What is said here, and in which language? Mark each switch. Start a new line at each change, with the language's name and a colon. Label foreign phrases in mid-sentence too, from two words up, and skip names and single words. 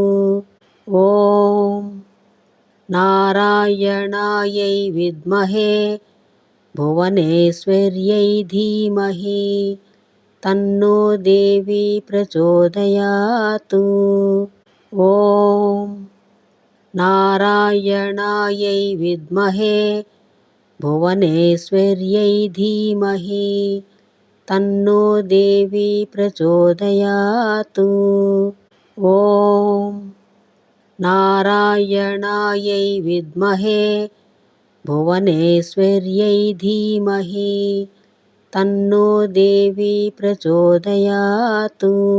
Sanskrit: ఓం నారాయణాయై విద్మహే భువనేశ్వర్యై ధీమహి తన్నో దేవి ప్రచోదయాతు. ఓం నారాయణాయై విద్మహే भुवनेश्वर्यै धीमहि तन्नो देवी प्रचोदयातु। ॐ नारायणायै विद्महे भुवनेश्वर्यै धीमहि तन्नो देवी प्रचोदयातु।